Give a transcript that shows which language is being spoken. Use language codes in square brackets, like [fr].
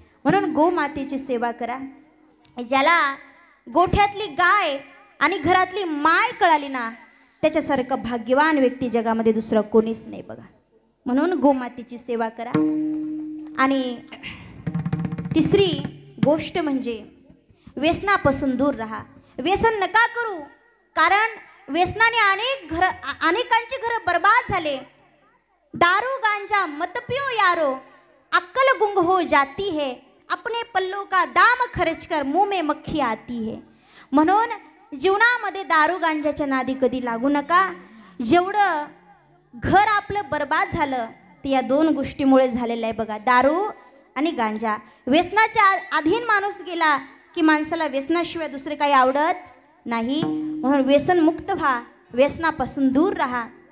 [mr] म्हणून गोमातेची सेवा करा. ज्याला गोठ्यातली गाय आणि घरातली माय कळाली ना, त्याच्यासारखं भाग्यवान व्यक्ती जगामध्ये दुसरं कोणीच नाही बघा. म्हणून गोमातेची सेवा करा. आणि तिसरी गोष्ट म्हणजे व्यसनापासून दूर राहा. व्यसन नका करू, कारण व्यसनाने अनेकांची घरं बर्बाद झाले. [hi] दारू गांजा मत पियो यारो, अक्कल गुंग हो जाती है, अपने पल्लों का दाम खर्च कर मुंह में मक्खी आती है. [mr] म्हणून जीवनामध्ये दारू गांजाच्या नादी कधी लागू नका. जेवढं घर आपलं बर्बाद झालं ते या 2 गोष्टीमुळे झालेलं आहे बघा, दारू आणि गांजा. व्यसनाच्या अधीन माणूस गेला की माणसाला व्यसनाशिवाय दुसरे काही आवडत नाही. म्हणून व्यसन मुक्त व्हा, व्यसनापासून दूर राहा